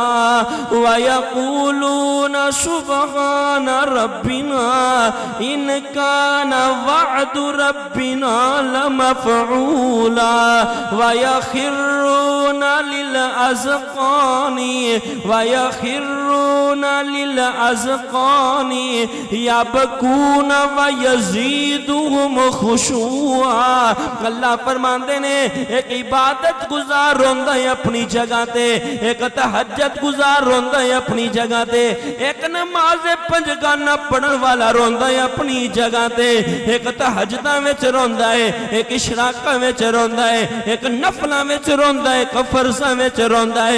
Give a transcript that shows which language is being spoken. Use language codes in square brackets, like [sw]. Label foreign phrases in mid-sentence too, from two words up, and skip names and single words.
[ar] ويقولون سبحان ربنا إن كان وعد ربنا لمفعولا ويخرون للأذقان ويخرون للأذقان يبكون ويزيدهم خشوعا. [pa] اللہ فرماتے نے، اک عبادت گزار روندا ہے اپنی جگہ تے، اک تہجد گزار روندا ہے اپنی جگہ تے، اک نماز پنجگانہ پڑھن والا روندا ہے اپنی جگہ تے، اک تہجداں وچ روندا ہے، اک اشراقاں وچ روندا ہے، اک نفلاں وچ روندا ہے، اک فرضاں وچ روندا ہے.